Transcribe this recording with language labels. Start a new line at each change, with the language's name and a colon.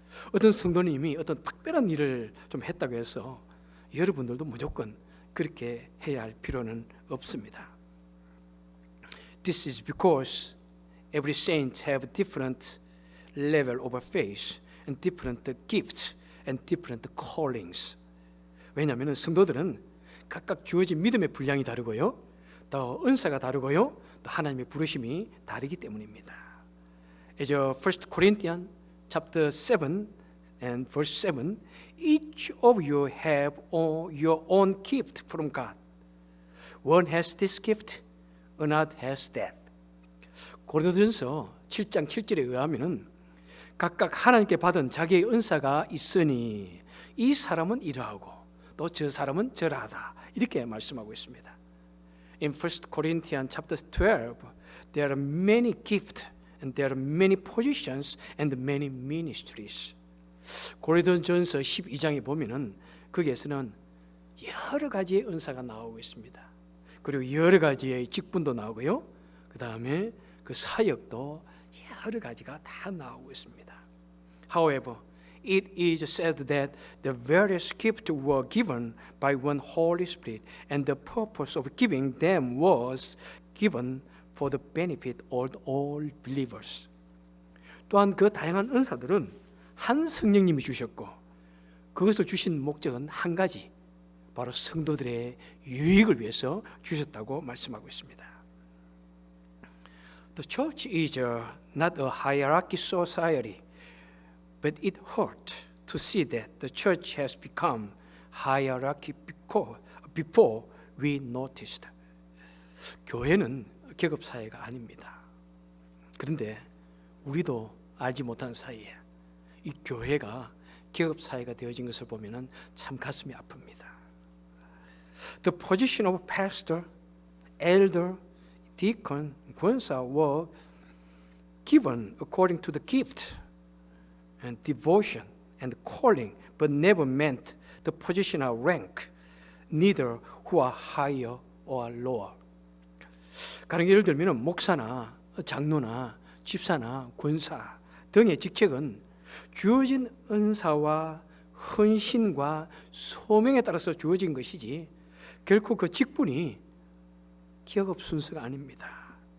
Korean: 어떤 성도님이 어떤 특별한 일을 좀 했다고 해서 여러분들도 무조건 그렇게 해야 할 필요는 없습니다.
English: This is because every saint have different level of faith and different gifts and different callings.
Korean: 왜냐하면 성도들은 각각 주어진 믿음의 분량이 다르고요, 또 은사가 다르고요, 또 하나님의 부르심이 다르기 때문입니다.
English: As 1 Corinthians chapter 7 and verse 7, each of you have your own gift from God. One has this gift, another has that.
Korean: 고린도전서 7장 7절에 의하면은 각각 하나님께 받은 자기의 은사가 있으니 이 사람은 이러하고 또 저 사람은 저러하다, 이렇게 말씀하고 있습니다.
English: In 1 Corinthians chapter 12, there are many gifts and there are many positions and many ministries.
Korean: 고린도전서 12장에 보면은 거기에서는 여러 가지의 은사가 나오고 있습니다. 그리고 여러 가지의 직분도 나오고요, 그 다음에 그 사역도 여러 가지가 다 나오고 있습니다.
English: However, it is said that the various gifts were given by one Holy Spirit, and the purpose of giving them was given for the benefit of all believers.
Korean: 또한 그 다양한 은사들은 한 성령님이 주셨고 그것을 주신 목적은 한 가지, 바로 성도들의 유익을 위해서 주셨다고 말씀하고 있습니다.
English: The church is not a hierarchy society, but it hurt to see that the church has become hierarchy before we noticed.
Korean: 교회는 계급 사회가 아닙니다. 그런데 우리도 알지 못하는 사이에 이 교회가 계급 사회가 되어진 것을 보면은 참 가슴이 아픕니다.
English: The position of pastor, elder, deacon, 권사 were given according to the gift and devotion and calling, but never meant the position or rank, neither who are higher or lower.
Korean: 가령 예를 들면 목사나 장로나 집사나 권사 등의 직책은 주어진 은사와 헌신과 소명에 따라서 주어진 것이지 결코 그 직분이 계급 순서가 아닙니다.